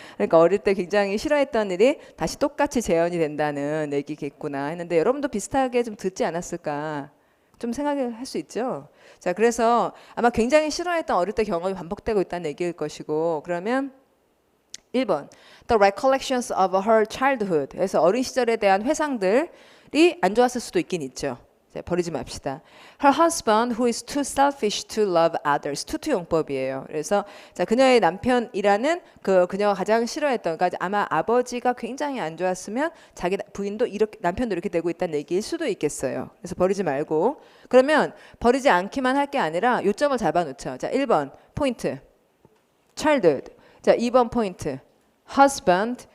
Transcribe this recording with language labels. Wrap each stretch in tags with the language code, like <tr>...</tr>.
<ko>그러니까 어릴 때 굉장히 싫어했던 일이 다시 똑같이 재현이 된다는 얘기겠구나 했는데 여러분도 비슷하게 좀 듣지 않았을까? 좀 생각할 수 있죠. 자, 그래서 아마 굉장히 싫어했던 어릴 때 경험이 반복되고 있다는 얘기일 것이고, 그러면 1번</ko> <en>The recollections of her childhood.</en> <ko>그래서 어린 시절에 대한 회상들이 안 좋았을 수도 있긴 있죠. 자, 버리지 맙시다.</ko> <en>Her husband who is too selfish to love others.</en> <ko>투투 용법이에요. 그래서 자, 그녀의 남편이라는 그녀가 가장 싫어했던, 그러니까 아마 아버지가 굉장히 안 좋았으면 자기 부인도 남편도 이렇게 되고 있다는 얘기일 수도 있겠어요. 그래서 버리지 말고. 그러면 버리지 않기만 할 게 아니라 요점을 잡아놓죠. 자, 1번 포인트 childhood. 자, 2번 포인트 husband.</ko>